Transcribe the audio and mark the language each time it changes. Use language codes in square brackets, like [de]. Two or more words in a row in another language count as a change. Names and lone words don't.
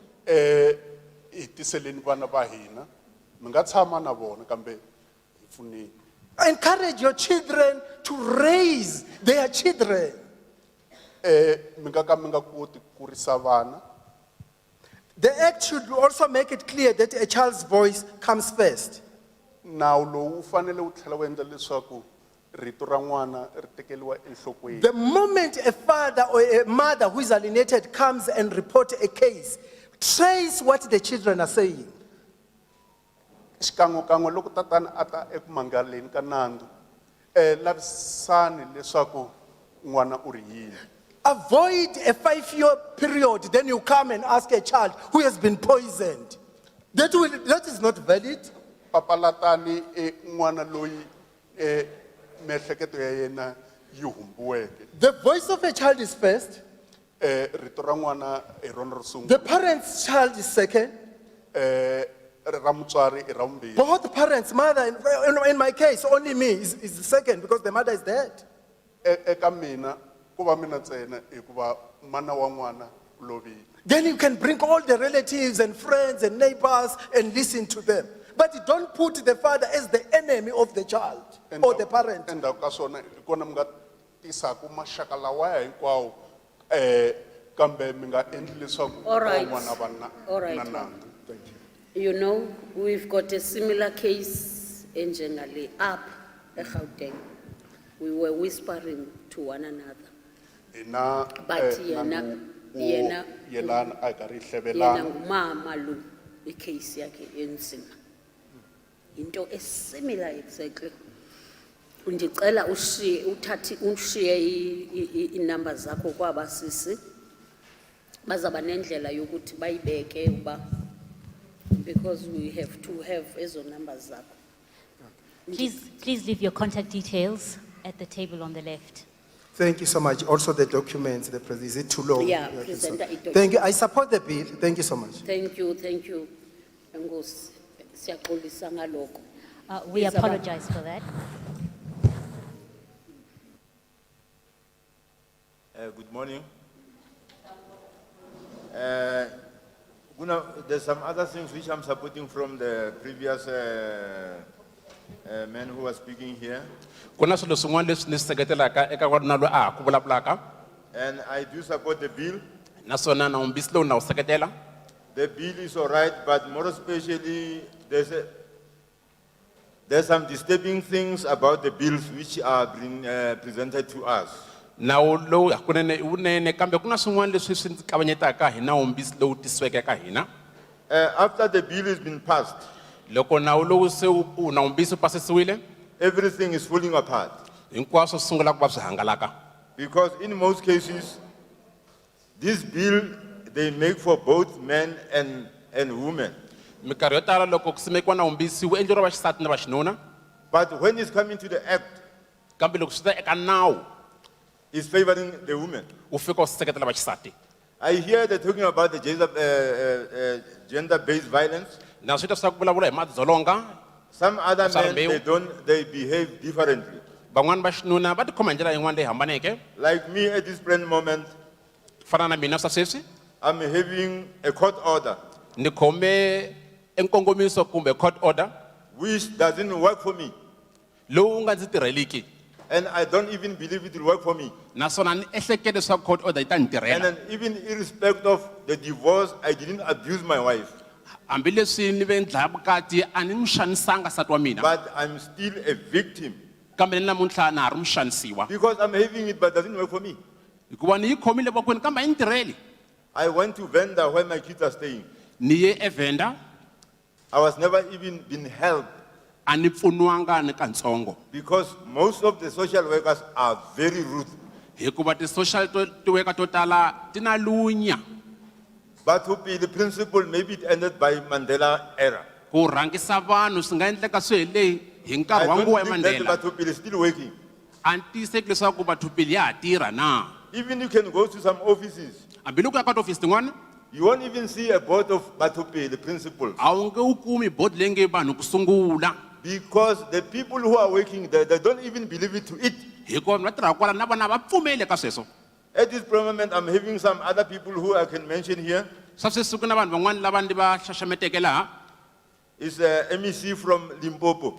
[ts] Hi tiseleni vana va hina mi nga tshama na vona kambe hi pfuneni. [en] Encourage your children to raise their children. [ts] Mi nga ka mi nga koti ku kurisa vana. [en] The Act should also make it clear that a child's voice comes first. [ts] Nawu lowu wu fanele wu tlhela wu endla leswaku rito ra n'wana ri tekeriwa enhlokweni. [en] The moment a father or a mother who is alienated comes and reports a case, trace what the children are saying. [ts] Xikan'wekan'we loko tatana a ta eku mangaleni ka nandzu lavisani leswaku n'wana u ri yini. [en] Avoid a 5-year period, then you come and ask a child who has been poisoned. That is not valid. [ts] Papalatani n'wana loyi miehleketo ya yena yi humbuweke. [en] The voice of a child is first. [ts] Rito ra n'wana hi rona ro sungula. [en] The parent's child is second. [ts] Ra mutswari i ra vumbirhi. [en] Both parents, mother, in my case, only me is the second because the mother is dead. [ts] Eka mina ku va mina ntsena hikuva mana wa n'wana u lovile. [en] Then you can bring all the relatives and friends and neighbors and listen to them. But you don't put the father as the enemy of the child or the parent. [ts] Endzhaku ka swona hi kona mi nga tisaka maxaka lawaya hinkwawo kambe mi nga endli leswaku [en] All right. [ts] van'wana va na [en] All right. [ts] na nandzu. [en] Thank you. You know, we've got a similar case in Jengale up at Gauteng. We were whispering to one another. [ts] Hina But yena yelana a karhi yena hlebelana. [xh] ngumama lo icase yakhe enzima. [en] Into similar exactly. [xh] Undicela ushiye inumber zakho kwaba sisi. Bazaba nendlela yokuthi bayibeke uba [en] because we have to have [xh] ezo numbers zakho. [en] Please leave your contact details at the table on the left. Thank you so much. Also the documents, is it too long? Yeah, Okay, present the document. Thank you. I support the bill. Thank you so much. Thank you. [xh] Enkosi, siyaxolisa ngalokho. [en] We apologize for that. Good morning. There's some other things which I'm supporting from the previous man who was speaking here. [ts] Kuna swilo swin'wana leswi ni seketelaka eka n'wanuna loyi a ha ku vulavulaka. [en] And I do support the bill. [ts] Naswona nawumbisi lowu na wu seketela. [en] The bill is all right, but more especially there's some disturbing things about the bills which are being presented to us. [ts] Nawu lowu hakunene i wunene kambe kuna swin'wana leswi swi ndzi kavanyetaka hi nawumbisi lowu tisiweke eka hina. [en] After the bill has been passed, [ts] loko nawu lowu se nawumbisi wu pasisiwile, [en] everything is falling apart. [ts] Hinkwaswo swi sungula ku va swi hangalaka. [en] Because in most cases, this bill, they make for both men and women. [ts] Minkarhi yo tala loko ku simekiwa nawumbisi wu endleriwa vaxisati na vaxinuna. [en] But when it's coming to the act, [ts] kambe loko swi ta eka nawu, [en] is favoring the women. [ts] wu fika wu seketela vaxisati. [en] I hear they're talking about the gender-based violence. [ts] Na swi ta swa ku vulavula hi madzolonga. [en] Some other men, they behave differently. [ts] Van'wana vaxinuna va tikhoma hi ndlela yin'wana leyi hambaneke. [en] Like me at this present moment, [ts] fana na mina sweswi, [en] I'm having a court order. [ts] Ni khome enkongomiso kumbe [en] court order which doesn't work for me. [ts] Lowu nga ndzi tirheliki. [en] And I don't even believe it will work for me. [ts] Naswona ni ehlekete leswaku [en] court order [ts] yi ta ni [en] And [ts] tirhela. [en] then even irrespective of the divorce, I didn't abuse my wife. [ts] Hambileswi ni ve ndlaya vukati a ni n'wi xanisanga nsati wa mina. [en] But I'm still a victim. [ts] Kambe ni namuntlha na ha ri muxanisiwa. [en] Because I'm having it, but it doesn't work for me. [ts] Hikuva ni yi khomile vokweni kambe a yi ni tirheli. [en] I went to Venda where my kids are staying. [ts] Ni ye eVenda. [en] I was never even been helped. [ts] A ni pfuniwanga ni kantsongo. [en] Because most of the social workers are very rude. [ts] Hikuva ti-social worker to tala ti na lunya. [en] But the principle, maybe it ended by Mandela era. [ts] Ku rhangisa vanhu swi nga endleka swi hele hi nkarhi wa nguva ya Mandela. [en] Batupili is still working. [ts] A ni tiyiseki leswaku Batupili ya ha tirha na. [en] Even you can go to some offices. [ts] Hambiloko ya ka ti-office tin'wana. [en] You won't even see a board of Batupili principles. [ts] A wu nge wu kumi board leyi nge vanhu ku sungula. [en] Because the people who are working there, they don't even believe it to it. [ts] Hikuva va tirhaka kwala na vona va pfumeli ka sweswo. [en] At this moment, I'm having some other people who I can mention here. [ts] Sweswi ku na vanhu van'wana lava ndi va xaxameteke laha. [en] Is MEC from Limpopo.